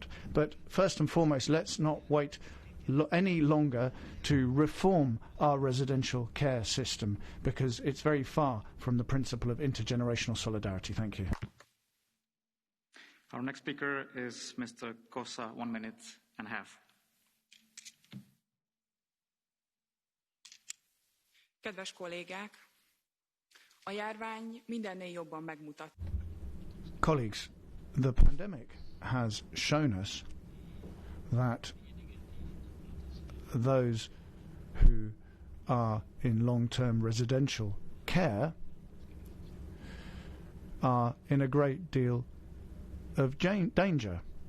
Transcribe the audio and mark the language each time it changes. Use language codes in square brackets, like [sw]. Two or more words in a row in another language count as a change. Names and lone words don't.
[en] But first and foremost, let's not wait any longer to reform our residential care system, because it's very far from the principle of intergenerational solidarity. Thank you. Our next speaker is Mr. Kosa, 1 minute and a half. [hu] Kedves kollégák, a járvány mindennél jobban megmutat. [en] Colleagues, the pandemic has shown us that those who are in long-term residential care are in a great deal of danger.